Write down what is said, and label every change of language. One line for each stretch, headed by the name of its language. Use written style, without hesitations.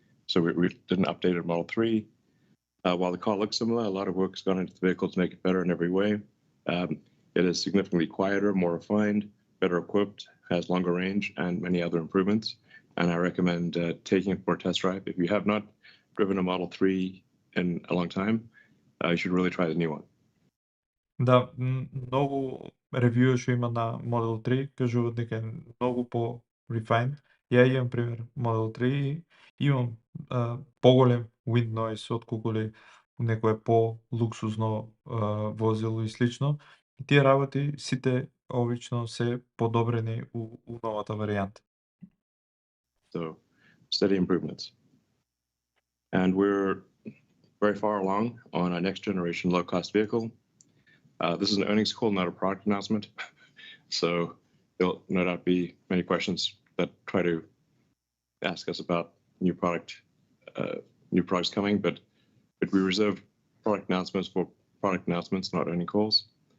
English: So we did an updated Model 3. While the car looks similar, a lot of work has gone into the vehicle to make it better in every way. It is significantly quieter, more refined, better equipped, has longer range, and many other improvements. And I recommend taking it for a test drive. If you have not driven a Model 3 in a long time, you should really try the new one.
Macedonian: Да, многу ревјуи што има на Model 3 кажуваат дека е многу по-refined. Ја имам пример Model 3 и имам поголем wind noise отколку некое по-луксузно возило и слично. И тие работи сите обично се подобрени у новата варијанта.
English: So steady improvements. And we're very far along on our next generation low-cost vehicle. This is an earnings call, not a product announcement. So there'll no doubt be many questions that try to ask us about new products coming, but we reserve product announcements for product announcements, not earnings calls.